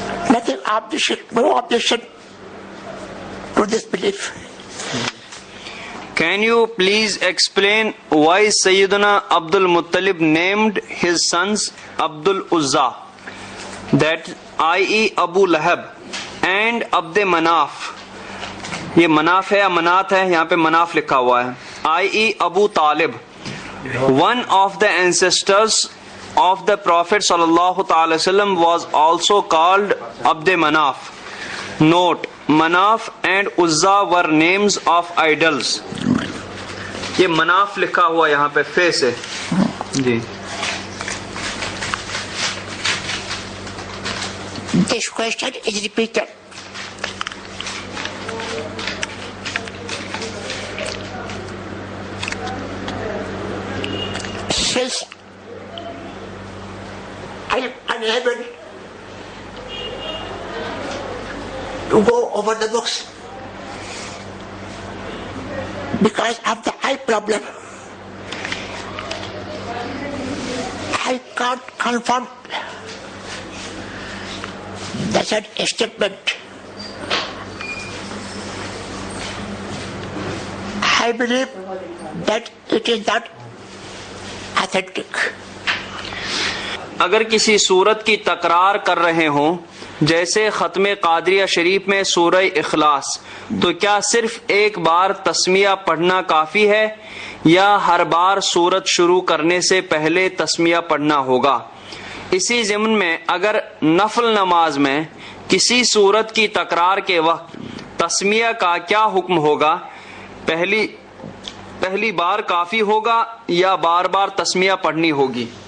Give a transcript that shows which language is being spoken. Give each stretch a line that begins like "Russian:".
English: Nothing objection, no objection to this belief. Can you please explain why Sayyidina Abdul Muttalib named his sons Abdul Uzza, that i.e. Abu Lahab and Abd Manaf?
Urdu: یہ مناف ہے یا منات ہے؟ یہاں پہ مناف لکھا ہوا ہے.
English: i.e. Abu Talib, one of the ancestors of the Prophet sallallahu ta'ala wasallam, was also called Abd Manaf. Note, Manaf and Uzza were names of idols.
Urdu: یہ مناف لکھا ہوا یہاں پہ فے سے. جی
English: This question is repeated. Since I am unable to go over the books because of the eye problem, I can't confirm the said statement. I believe that it is not authentic.
Urdu: اگر کسی صورت کی تکرار کر رہے ہوں جیسے ختم قادریہ شریف میں سورہ اخلاص تو کیا صرف ایک بار تسمیہ پڑھنا کافی ہے یا ہر بار سورت شروع کرنے سے پہلے تسمیہ پڑھنا ہوگا؟ اسی ضمن میں اگر نفل نماز میں کسی سورت کی تکرار کے وقت تسمیہ کا کیا حکم ہوگا؟ پہلی بار کافی ہوگا یا بار بار تسمیہ پڑھنی ہوگی؟